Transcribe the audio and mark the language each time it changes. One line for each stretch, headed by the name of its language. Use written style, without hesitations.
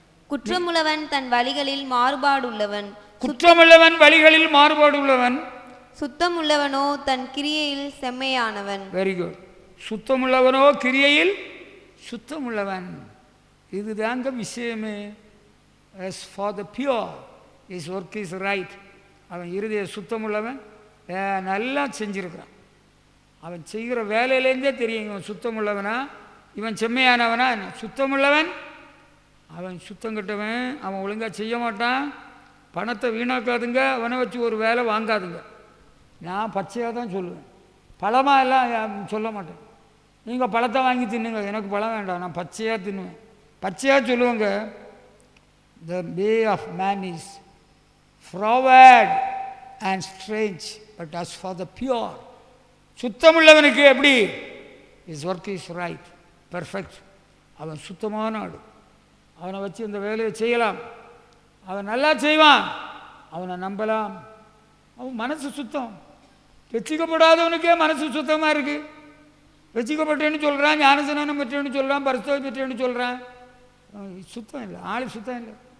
Tamil: குற்றமுள்ளவன் தன் வழிகளில் மாறுபாடுள்ளவன், குற்றமுள்ளவன் வழிகளில் மாறுபாடுள்ளவன், சுத்தமுள்ளவனோ தன் கிரியையில் செம்மையானவன்.
English: Very good.
Tamil: சுத்தமுள்ளவனோ கிரியையில் சுத்தமுள்ளவன். இதுதாங்க விஷயமே.
English: as for the pure his work is right.
Tamil: அவன் இருதய சுத்தமுள்ளவன், நல்லா செஞ்சிருக்கிறான். அவன் செய்கிற வேலையிலேருந்தே தெரியும் இவன் சுத்தமுள்ளவனா, இவன் செம்மையானவனா. சுத்தமுள்ளவன் அவன் சுத்தம் கட்டவன், அவன் ஒழுங்காக செய்ய மாட்டான், பணத்தை வீணாக்காதுங்க, அவனை வச்சு ஒரு வேலை வாங்காதுங்க. நான் பச்சையாக தான் சொல்லுவேன், பழமாக எல்லாம் சொல்ல மாட்டேன். நீங்கள் பழத்தை வாங்கி தின்னுங்க, எனக்கு பழம் வேண்டாம், நான் பச்சையாக தின்னுவேன். பச்சையாக சொல்லுவேங்க.
English: The way of man is froward and strange, but as for the pure,
Tamil: சுத்தமுள்ளவனுக்கு எப்படி?
English: his work is right, perfect.
Tamil: அவன் சுத்தமான ஆடு, அவனை வச்சு இந்த வேலையை செய்யலாம், அவன் நல்லா செய்வான், அவனை நம்பலாம். அவன் மனசு சுத்தம். ரட்சிக்கப்படாதவனுக்கே மனசு சுத்தமாக இருக்குது. ரட்சிக்கப்பட்டேன்னு சொல்கிறான், ஞானஸ்நானம் பெற்றேன்னு சொல்கிறான், பரிசுத்தம் பெற்றேன்னு சொல்கிறான், சுத்தம் இல்லை, ஆள் சுத்தம் இல்லை.